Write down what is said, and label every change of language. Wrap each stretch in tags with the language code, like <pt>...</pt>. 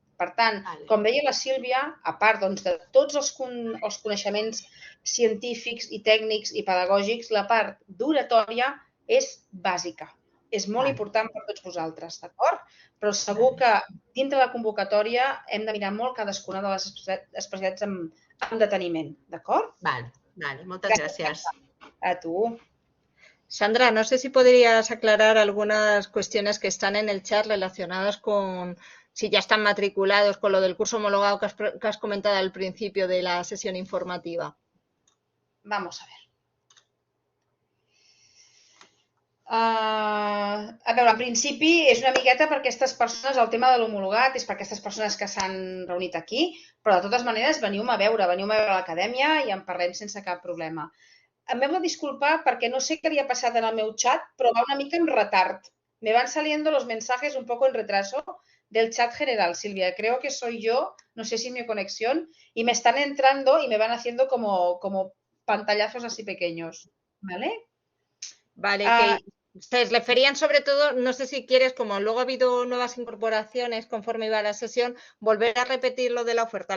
<ca>Per tant, com deia la Sílvia, a part de tots els coneixements científics i tècnics i pedagògics, la part d'oratòria és bàsica. És molt important per tots vosaltres, d'acord? Però segur que dintre de la convocatòria hem de mirar molt cadascuna de les especialitats amb deteniment, d'acord? Vale, moltes gràcies. A tu.</ca> <es>Sandra, no sé si podrías aclarar algunas cuestiones que están en el chat relacionadas con si ya están matriculados con lo del curso homologado que has comentado al principio de la sesión informativa. Vamos a ver.</es> <ca>A veure, en principi és una miqueta per aquestes persones, el tema de l'homologat és per aquestes persones que s'han reunit aquí, però de totes maneres veniu-me a veure a l'acadèmia i en parlem sense cap problema. Em heu de disculpar perquè no sé què li ha passat en el meu xat, però va una mica en retard.</ca> <es>Me van saliendo los mensajes un poco en retraso del chat general, Silvia. Creo que soy yo, no sé si mi conexión, y me están entrando y me van haciendo como pantallazos así pequeños, ¿vale? Vale, que se referían sobre todo, no sé si quieres, como luego ha habido nuevas incorporaciones conforme iba la sesión, volver a repetir lo de la oferta.</es>